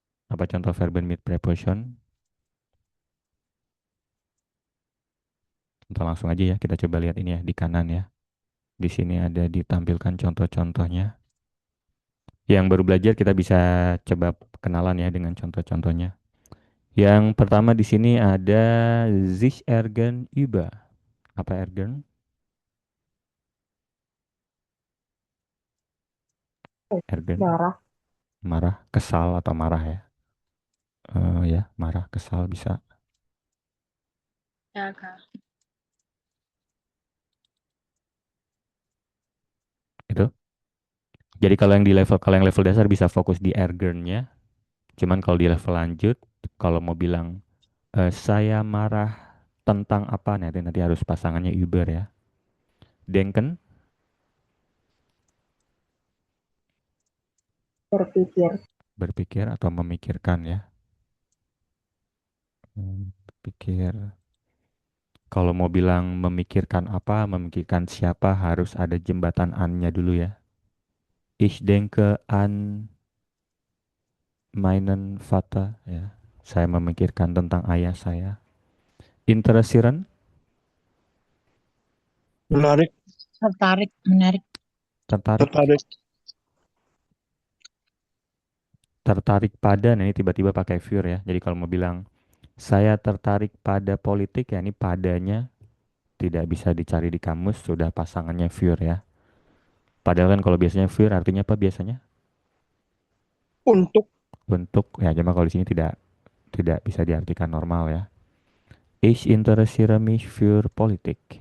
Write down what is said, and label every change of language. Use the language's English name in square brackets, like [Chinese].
[Indonesian] Apa contoh verben mid preposition? Kita langsung aja ya, kita coba lihat ini ya di kanan ya. Di sini ada ditampilkan contoh-contohnya. Yang baru belajar kita bisa coba kenalan ya dengan contoh-contohnya. Yang pertama di sini ada [German] sich ärgern über. [Indonesian] Apa ärgern? [German] Ärgern, [Indonesian] Darah. marah, kesal atau marah ya. Ya, marah, kesal bisa. Ya, Kak. Itu. Jadi kalau yang level dasar bisa fokus di ärgernnya. Cuman kalau di level lanjut, kalau mau bilang saya marah tentang apa nanti harus pasangannya über ya. Denken, Berpikir. berpikir atau memikirkan ya. Berpikir. Kalau mau bilang memikirkan apa, memikirkan siapa harus ada jembatan an-nya dulu ya. [German] Ich denke an meinen Vater ya. [Indonesian] Saya memikirkan tentang ayah saya. [German] Interessieren, [Indonesian] menarik. Tertarik, menarik. tertarik. Tertarik. Tertarik pada, nah ini tiba-tiba pakai für ya. Jadi kalau mau bilang saya tertarik pada politik ya ini padanya tidak bisa dicari di kamus, sudah pasangannya für ya. Padahal kan kalau biasanya für artinya apa biasanya? Untuk Untuk ya, cuma kalau di sini tidak bisa diartikan normal ya. [German] Ich interessiere mich für Politik.